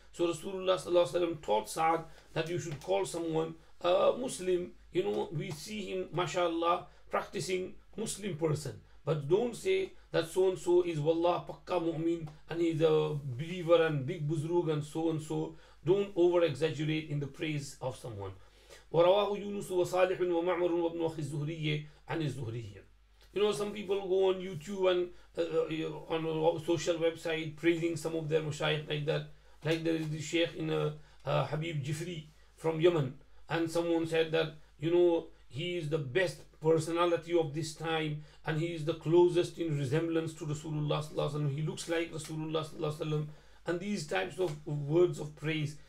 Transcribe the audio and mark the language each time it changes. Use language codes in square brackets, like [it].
[en] So Rasulullah sallallahu alaihi wasallam taught Sa'd that you should call someone a Muslim. We see him, mashallah, practicing Muslim person, but don't say that so and so is wallah pakka mu'min and he is a believer and big buzrug and so. Don't over exaggerate in the praise of someone. [ar] ورواه يونس وصالح ومعمر وابن أخي الزهري عن الزهري. [en] Some people go on YouTube and on a social website praising some of their mashayikh like that. Like there is the Sheikh in Habib Jifri from Yemen, and someone said that he is the best personality of this time and he is the closest in resemblance to Rasulullah sallallahu alaihi wasallam. He looks like Rasulullah sallallahu alaihi wasallam, and these types of words of praise.